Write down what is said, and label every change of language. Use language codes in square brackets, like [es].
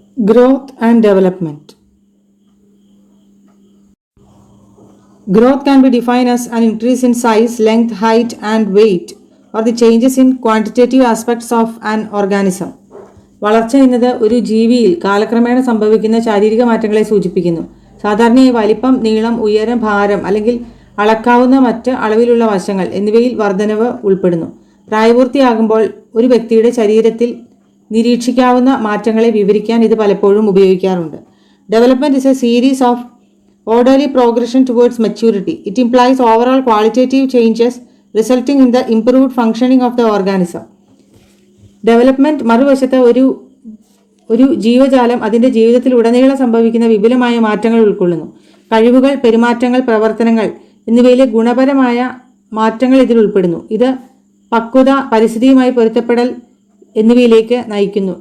[en] Growth and development. Growth can be defined as an increase in size, length, height, and weight, or the changes in quantitative aspects of an organism. [ml] വളർച്ച എന്നത് ഒരു ജീവിയിൽ കാലക്രമേണ സംഭവിക്കുന്ന ശാരീരിക മാറ്റങ്ങളെ സൂചിപ്പിക്കുന്നു. സാധാരണയായി വലിപ്പം, നീളം, ഉയരം, ഭാരം അല്ലെങ്കിൽ അളക്കാവുന്ന മറ്റ് അളവിലുള്ള വശങ്ങൾ എന്നിവയിൽ വർധനവ് ഉൾപ്പെടുന്നു. പ്രായപൂർത്തിയാകുമ്പോൾ ഒരു വ്യക്തിയുടെ ശരീരത്തിൽ നിരീക്ഷിക്കാവുന്ന മാറ്റങ്ങളെ വിവരിക്കാൻ ഇത് പലപ്പോഴും ഉപയോഗിക്കാറുണ്ട്. [en] Development is a series of orderly progression towards maturity. It implies overall qualitative changes resulting in the improved functioning of the organism. [ml] Development മറുവശത്ത് ഒരു ജീവജാലം അതിൻ്റെ ജീവിതത്തിൽ ഉടനീളം സംഭവിക്കുന്ന വിപുലമായ മാറ്റങ്ങൾ ഉൾക്കൊള്ളുന്നു. കഴിവുകൾ, പെരുമാറ്റങ്ങൾ, പ്രവർത്തനങ്ങൾ എന്നിവയിലെ ഗുണപരമായ മാറ്റങ്ങൾ ഇതിൽ ഉൾപ്പെടുന്നു. ഇത് പക്വത, പരിസ്ഥിതിയുമായി പൊരുത്തപ്പെടൽ എന്നിവയിലേക്ക് നയിക്കുന്നു.